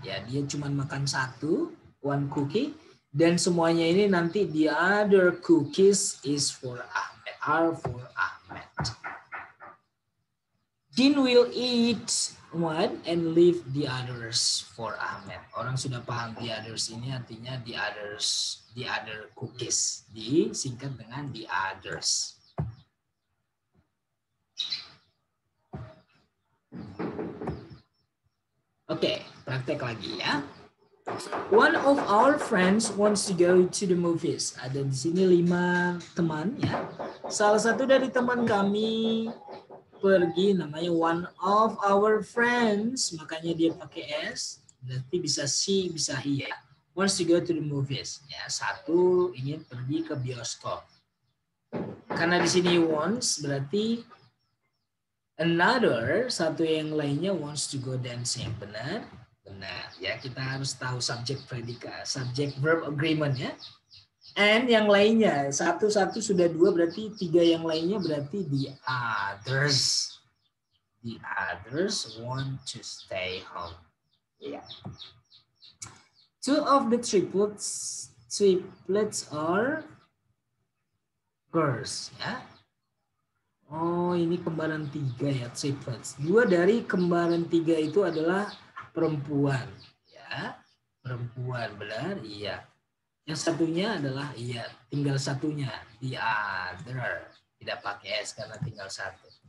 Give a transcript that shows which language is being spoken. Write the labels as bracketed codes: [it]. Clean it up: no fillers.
[id] Ya, dia cuma makan 1 cookie dan semuanya ini nanti [en] the other cookies is for Ahmed, [id] are for Ahmed. [en] Jin will eat 1 and leave the others for Ahmed. [id] Orang sudah paham [en] the others [id] ini artinya [en] the other cookies. [id] Disingkat dengan [en] the others. [id] Oke, praktek lagi ya. [en] One of our friends wants to go to the movies. [id] Ada di sini 5 teman ya. Salah satu dari teman kami pergi, namanya [en] one of our friends, [id] makanya dia pakai S. Berarti bisa she, bisa he ya. [en] Wants to go to the movies. [id] Ya, satu ingin pergi ke bioskop. Karena di sini wants berarti another, satu yang lainnya [en] wants to go dancing. [id] Benar? Benar. Ya, kita harus tahu subject predikat, [en] subject verb agreement [id] ya. And yang lainnya, satu-satu sudah dua, berarti tiga yang lainnya berarti [en] the others. The others want to stay home. Yeah. Two of the triplets are girls. [id] Ya. Oh, ini kembaran tiga ya, triplets. Dua dari kembaran tiga itu adalah perempuan. Ya, perempuan, benar? Iya. Yang satunya adalah iya, tinggal satunya, [en] the other. [id] Tidak pakai S karena tinggal satu.